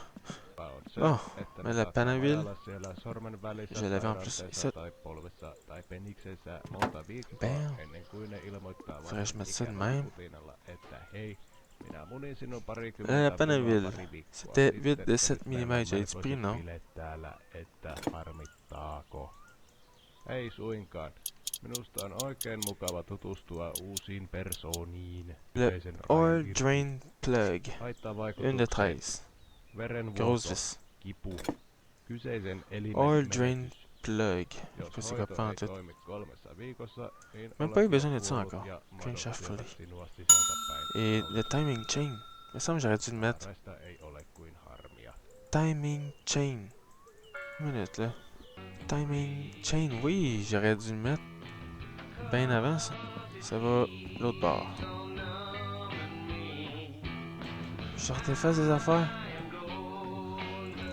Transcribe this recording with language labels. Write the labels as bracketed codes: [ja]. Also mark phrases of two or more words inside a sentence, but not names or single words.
[fr] Bon, mais la panne à huile, je l'avais en plus ici. Bam! Faudrait que je mette ça de même. La panne à huile, c'était 8 de 7 mm, j'ai du prix, non? [fi] Ei suinkaan. Minusta on oikein mukava tutustua uusiin persooniin. [fr] Le [en] oil drain plug, [fi] Haittaa [fr] une de 13. Grosse vis. [fi] kipu, kyseisen elimen [en] Oil drain [fi] menetys. [en] plug. [fr] Je sais pas c'est quoi [fi] Jos [fr] pas en [fi] hoito ei [fr] tout. [fi] toimi 3 viikossa, niin [fr] Même pas eu [fi] olet [fr] besoin de ça [fi] kuollut [fr] encore. [fi] ja [en] Crankshaft [fi] madot [en] fully. [fi] sinua sisältäpäin. [fr] Et le [en] timing chain. [fr] Il me semble que j'aurais dû le mettre. [fi] Tästä ei ole kuin harmia. [en] Timing chain. [fr] Une minute là. [en] Timing chain, [fr] oui, j'aurais dû le mettre bien avant ça. Ça va l'autre bord. Je sortais face des affaires.